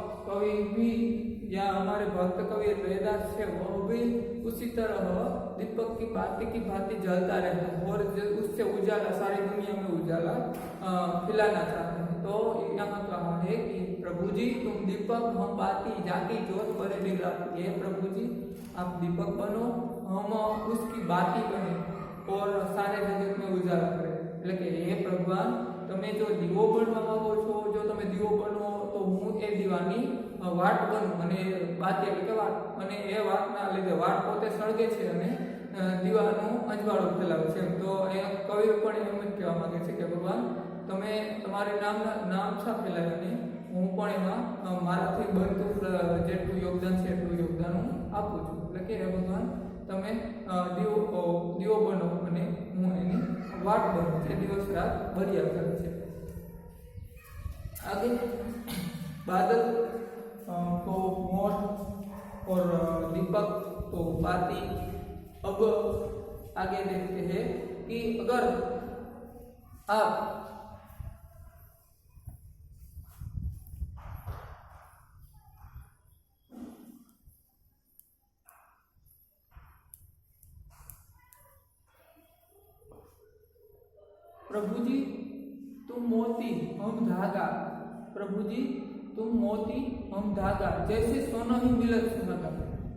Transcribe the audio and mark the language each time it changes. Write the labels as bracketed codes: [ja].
[hi] कवि भी या हमारे भक्त कवि वेदास है वह भी उसी तरह दीपक की भांति जलता रहता है, और उससे उजाला, सारी दुनिया में उजाला फैलाना चाहते हैं। तो यहाँ कहा है कि प्रभु जी तुम दीपक हम बाती जाकी जोत बरे दिन रात, ये प्रभु जी आप दीपक बनो, हम उसकी बाती बने और सारे जगत में उजाला करें। [gu] એટલે કે હે ભગવાન તમે જો દીવો બનવા માંગો છો, જો તમે દીવો બનો તો હું એ દીવાની વાટ બનું, અને બાતી એટલે કે વાટ, અને એ વાટના લીધે વાટ પોતે સળગે છે અને દીવાનો અજવાળો ફેલાવે છે। તો એ કવિ પણ એમ જ કહેવા માંગે છે કે ભગવાન તમે તમારે નામ છા ફેલાય, અને હું પણ એમાં મારાથી બનતું જેટલું યોગદાન છે એટલું યોગદાન હું આપું છું। એટલે કે હે ભગવાન તમે દીવો બનો અને હું એની वाट बनो, જે દિવસ રાત ભર્યા કરે છે। [hi] आगे बादल तो मोर और दीपक तो बाती। अब आगे देखते हैं कि अगर आप प्रभु जी तुम मोती हम धागा, प्रभु जी तुम मोती हम धागा, जैसे सोना ही मिलत सुहागा।